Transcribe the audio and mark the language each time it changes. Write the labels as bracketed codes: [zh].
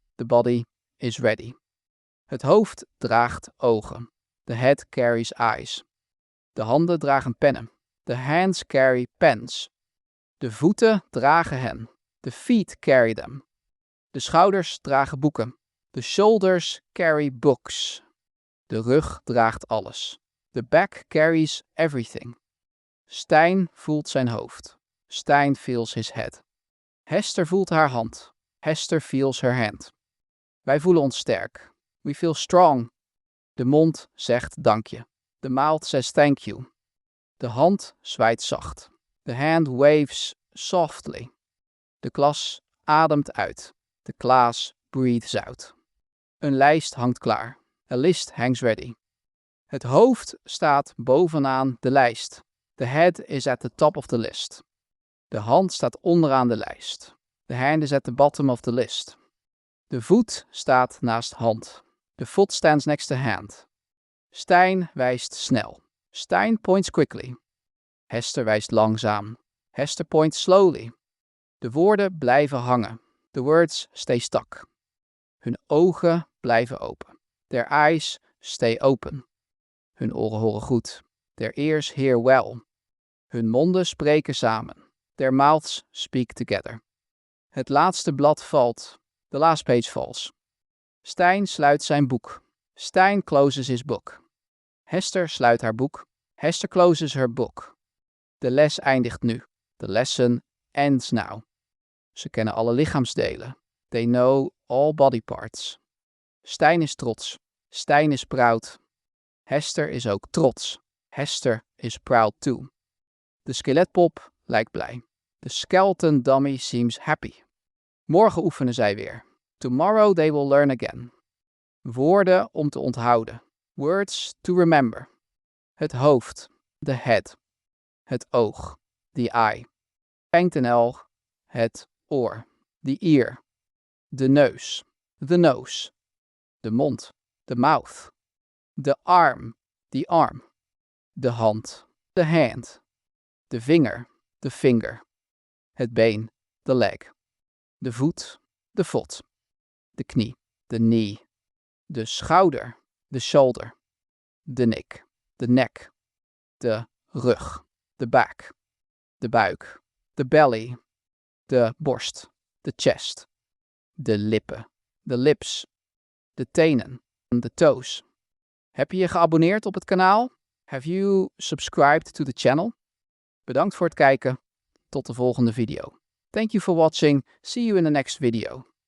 [en] The body is ready. [nl] Het hoofd draagt ogen. [en] The head carries eyes. [nl] De handen dragen pennen. [en] The hands carry pens. [nl] De voeten dragen hen. [en] The feet carry them. [nl] De schouders dragen boeken. [en] The shoulders carry books. [nl] De rug draagt alles. [en] The back carries everything. [nl] Stijn voelt zijn hoofd. [en] Stijn feels his head. [nl] Hester voelt haar hand. [en] Hester feels her hand. [nl] Wij voelen ons sterk. [en] We feel strong. [nl] De mond zegt dank je. [en] The mouth says thank you. [nl] De hand zwaait zacht. [en] The hand waves softly. [nl] De klas ademt uit. [en] The class breathes out. [nl] Een lijst hangt klaar. [en] A list hangs ready. [nl] Het hoofd staat bovenaan de lijst. [en] The head is at the top of the list. [nl] De hand staat onderaan de lijst. [en] The hand is at the bottom of the list. [nl] De voet staat naast hand. [en] The foot stands next to hand. [nl] Stijn wijst snel. [en] Stijn points quickly. [nl] Hester wijst langzaam. [en] Hester points slowly. [nl] De woorden blijven hangen. [en] The words stay stuck. [nl] Hun ogen blijven open. [en] Their eyes stay open. [nl] Hun oren horen goed. [en] Their ears hear well. [nl] Hun monden spreken samen. [en] Their mouths speak together. [nl] Het laatste blad valt. [en] The last page falls. [nl] Stijn sluit zijn boek. [en] Stijn closes his book. [nl] Hester sluit haar boek. [en] Hester closes her book. [nl] De les eindigt nu. [en] The lesson ends now. [nl] Ze kennen alle lichaamsdelen. [en] They know all body parts. [nl] Stijn is trots. [en] Stijn is proud. [nl] Hester is ook trots. [en] Hester is proud too. [nl] De skeletpop lijkt blij. [en] The skeleton dummy seems happy. [nl] Morgen oefenen zij weer. [en] Tomorrow they will learn again. [nl] Woorden om te onthouden. [en] Words to remember. Het hoofd. The head. Het oog. The eye. .nl. Het oor. The ear. De neus. The nose. De mond. The mouth. De arm. The arm. De hand. The hand. De vinger. The finger. Het been. The leg. De voet. The foot. De knie. The knee. De schouder. The shoulder. De nek. The neck. De rug. The back. De buik. The belly. De borst. The chest. De lippen. The lips. De tenen. The toes. [nl] Heb je je geabonneerd op het kanaal? [en] Have you subscribed to the channel? [nl] Bedankt voor het kijken. Tot de volgende video. [en] Thank you for watching. See you in the next video.